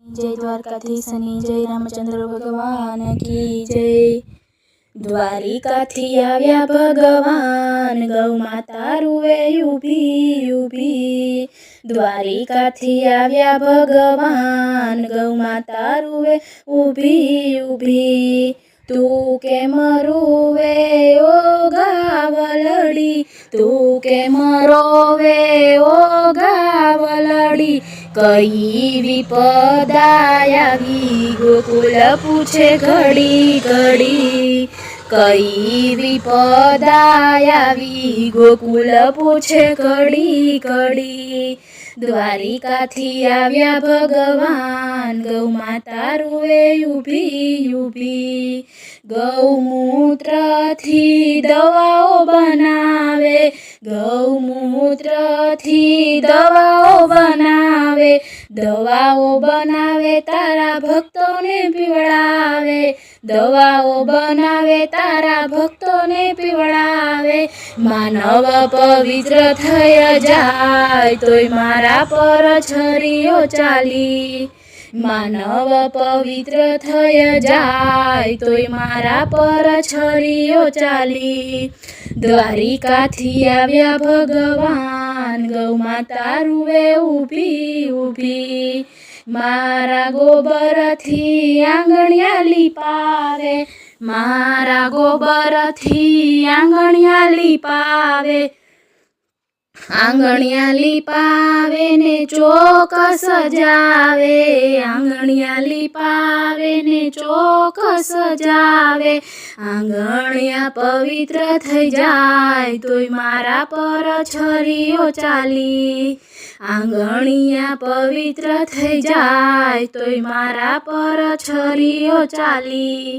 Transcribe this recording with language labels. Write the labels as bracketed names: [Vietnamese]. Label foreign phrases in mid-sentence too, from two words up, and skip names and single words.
[Gujarati] જય દ્વારકાધીશની [Hindi] जय रामचंद्र भगवान की जय। [Gujarati] દ્વારિકાથી આવ્યા ભગવાન ગૌ માતા રુવે ઊભી ઊભી। દ્વારિકાથી આવ્યા ભગવાન ગૌ માતા રુવે ઊભી ઊભી। તૂ કેમ રુવે ઓ ગાવલડી, તૂ કેમ રોવે ઓ ગાવલડી। કઈ વિપદા આવી ગોકુલ પૂછે ઘડી ઘડી। કઈ વિપદા આવી ગોકુલ પૂછે ઘડી ઘડી। દ્વારિકાથી આવ્યા ભગવાન ગૌ માતા રુવે ઊભી ઊભી। ગૌમૂત્રથી દવાઓ બનાવે, ગૌમૂત્રથી દવાઓ બનાવે। દવાઓ બનાવે તારા ભક્તોને પીવડાવે, દવાઓ બનાવે તારા ભક્તોને પીવડાવે। માનવ પવિત્ર થય જાય તોય મારા પર છરીઓ ચાલી। માનવ પવિત્ર થય જાય તોય મારા પર છરીઓ ચાલી। દ્વારિકાથી આવ્યા ભગવાન ગૌ માતા રુવે ઊભી ઊભી। મારા ગોબરથી આંગણિયા લીપાવે, મારા ગોબરથી આંગણિયા લીપાવે। આંગણિયા લીપાવે ને ચોક સજાવે, આંગણિયા લીપાવે ને ચોક સજાવે। આંગણિયા પવિત્ર થઈ જાય તોય મારા પર છરીઓ ચાલી। આંગણિયા પવિત્ર થઈ જાય તોય મારા પર છરીઓ ચાલી।